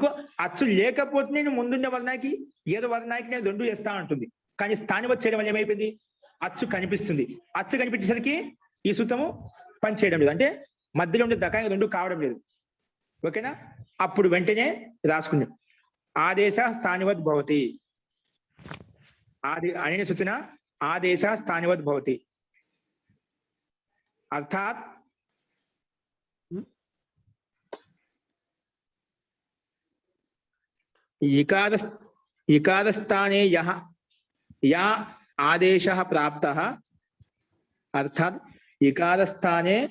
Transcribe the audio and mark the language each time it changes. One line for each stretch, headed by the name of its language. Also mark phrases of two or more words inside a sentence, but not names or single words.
Telugu: అచ్చు లేకపోతే నేను ముందుండే వర్ణానికి ఏదో వర్ణానికి నేను రెండు చేస్తా అంటుంది. కానీ స్థానివత్ చేయడం వల్ల ఏమైపోయింది? అచ్చు కనిపిస్తుంది. అచ్చు కనిపించేసరికి ఈ సూత్రము పనిచేయడం లేదు, అంటే మధ్యలో ఉండే దకానికి రెండు కావడం లేదు. ఓకేనా? అప్పుడు వెంటనే రాసుకున్నాం
Sanskrit: ఆదేశ స్థానివత్ భవతి. अनेन सूचना आदेशः स्थानिवत् भवति अर्थात इकार इकारस्थाने यः या आदेशः प्राप्तः अर्थात इकारस्थाने